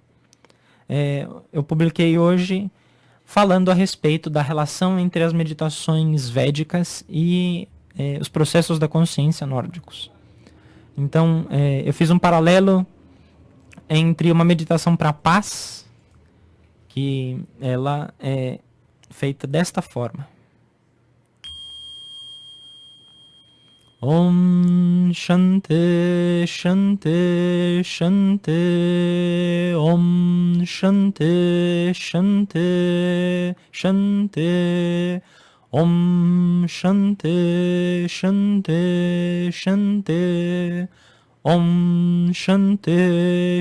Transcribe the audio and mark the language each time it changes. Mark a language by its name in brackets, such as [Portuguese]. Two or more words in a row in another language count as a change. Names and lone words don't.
[Portuguese] Eu publiquei hoje falando a respeito da relação entre as meditações védicas e os processos da consciência nórdicos. Então, eu fiz um paralelo entre uma meditação para a paz, que ela é feita desta forma. [Sanskrit] Om Shanti Shanti Shanti Om Shanti Shanti Shanti Om Shanti Shanti Shanti Om Shanti